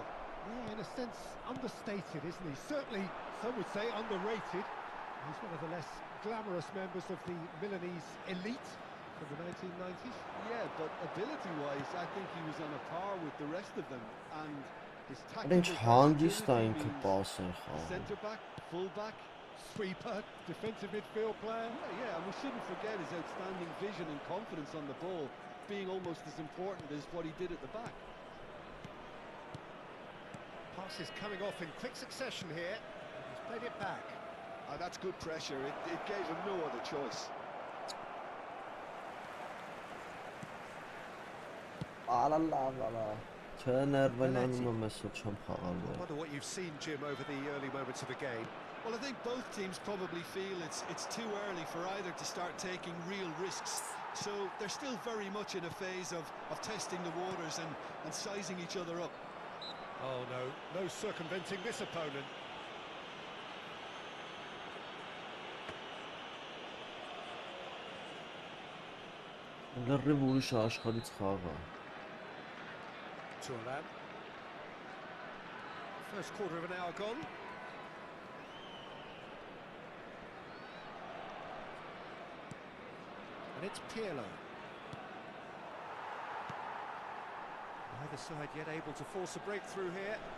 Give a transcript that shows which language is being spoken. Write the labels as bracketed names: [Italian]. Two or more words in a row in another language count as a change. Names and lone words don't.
[English] Yeah, in a sense, understated, isn't he? Certainly, some would say underrated. He's one of the less glamorous members of the Milanese elite from the 1990s. Yeah, but ability-wise, I think he was on a par with the rest of them, and his [Armenian] Ինչ [English] tactical [Armenian] հանգիստ է [English] versatility [Armenian] ինքը [English] means [Armenian] պաս են խաղում։ [English] centre-back, full-back. Sweeper, defensive midfield player. Yeah, and we shouldn't forget his outstanding vision and confidence on the ball being almost as important as what he did at the back. Pass is coming off in quick succession here. He's played it back. That's good pressure. It gave him no other choice. [Armenian] Ալալալալա։ Չներվենանում եմ այսօր չեմ [English] I [Armenian] խաղալու։ [English] wonder what you've seen, Jim, over the early moments of the game. Well, I think both teams probably feel it's too early for either to start taking real risks. So they're still very much in a phase of testing the waters and sizing each other up. Oh no, no circumventing this opponent. [Armenian] Լրիվ ուրիշ աշխարհից խաղ է։ [English] Turan. First quarter of an hour gone. And it's Pirlo. Neither side yet able to force a breakthrough here.